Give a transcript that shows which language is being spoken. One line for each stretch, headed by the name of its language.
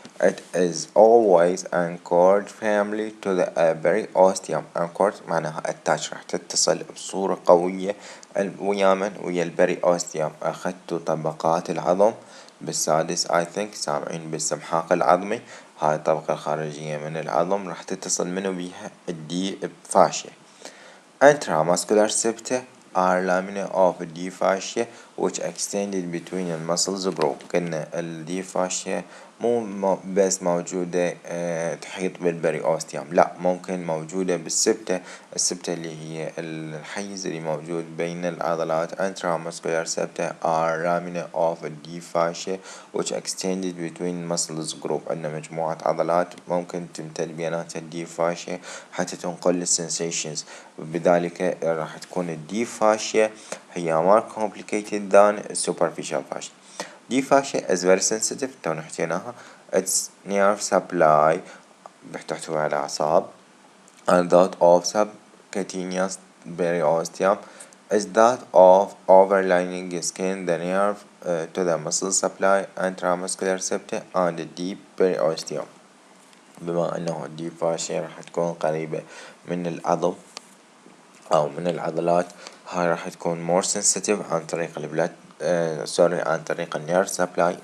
English: It is always anchored firmly to the periosteum.
Arabic: Anchored معناها attach، راح تتصل بصورة قوية ويا البريوستيوم. أخذت طبقات العظم بالسادس
English: I think
Arabic: سامعين بالسمحاق العظمي، هاي الطبقة الخارجية من العظم راح تتصل منو بيها الدي فاشيا.
English: Intramuscular septa are lamina of the fascia which extended between the muscles group.
Arabic: قلنا الدي فاشيا مو بس موجودة تحيط بالبريوستيوم، لا ممكن موجودة بالسبتة. السبتة اللي هي الحيز اللي موجود بين العضلات.
English: intramuscular septa are lamina of the fascia which extended between muscles group.
Arabic: عندنا مجموعة عضلات ممكن تمتد بيناتها الدي فاشيا حتى تنقل السنسيشنز، بذلك راح تكون الدي فاشيا هي
English: more complicated than superficial fascia. deep fascia is very sensitive
Arabic: تو حكيناها.
English: its nerve supply
Arabic: تحتوي على أعصاب
English: and that of subcutaneous periosteum is that of overlying skin. The nerve to the muscle supply intramuscular septa and the deep periosteum.
Arabic: بما أنه الديب فاشيا راح تكون قريبة من العظم أو من العضلات، هاي راح تكون
English: more sensitive
Arabic: عن طريق البلاد سوري عن طريق النيرف سبلاي.